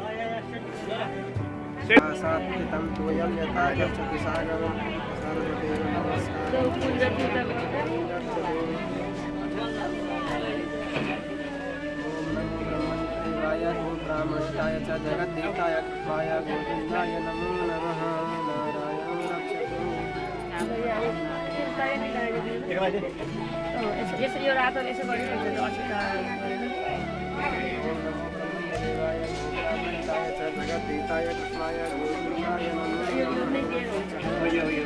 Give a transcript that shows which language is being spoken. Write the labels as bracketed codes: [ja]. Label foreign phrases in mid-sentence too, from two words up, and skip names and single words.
[sa] सात्वितं तोयं यथा गच्छति सागरं सर्वदेव नमस्कारः ओम ब्राह्मणिताय च जगद्देवताय कृष्णाय गोविन्दाय नमो नमः नारायणं रक्षतु [ne] यसरी यो रातोले यसो गरिरहेको [sa] जगद्देवताय कृष्णाय गोविन्दाय नमो नमः